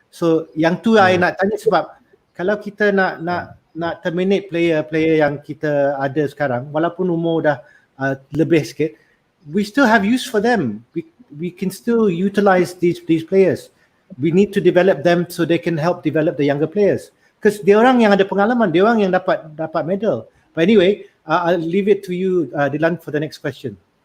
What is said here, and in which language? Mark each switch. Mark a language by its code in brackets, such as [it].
[ms] So yang tu I nak tanya, sebab kalau kita nak terminate player yang kita ada sekarang, walaupun umur dah lebih sikit, [en] we still have use for them. We can still utilize these players. We need to develop them so they can help develop the younger players. [ms] Because dia orang yang ada pengalaman, dia orang yang dapat medal. [en] But anyway, I'll leave it to you, Dylan, for the next question.